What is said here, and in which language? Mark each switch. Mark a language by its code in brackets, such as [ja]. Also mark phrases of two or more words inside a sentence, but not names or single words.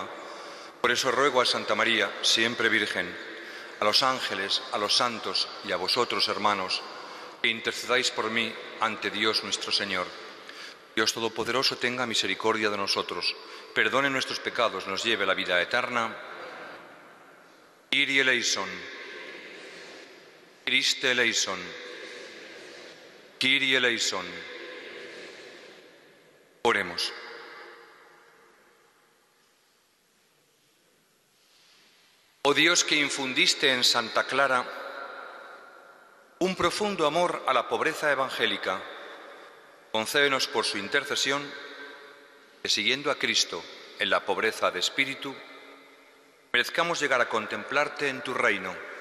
[es] Por eso ruego a Santa María, siempre Virgen, a los ángeles, a los santos y a vosotros, hermanos, que intercedáis por mí ante Dios nuestro Señor. Dios Todopoderoso tenga misericordia de nosotros, perdone nuestros pecados, nos lleve a la vida eterna. [el] Kyrie eleison, Christe eleison, Kyrie eleison. [es] Oremos. Oh Dios, que infundiste en Santa Clara un profundo amor a la pobreza evangélica, concédenos por su intercesión que, siguiendo a Cristo en la pobreza de espíritu, merezcamos llegar a contemplarte en tu reino.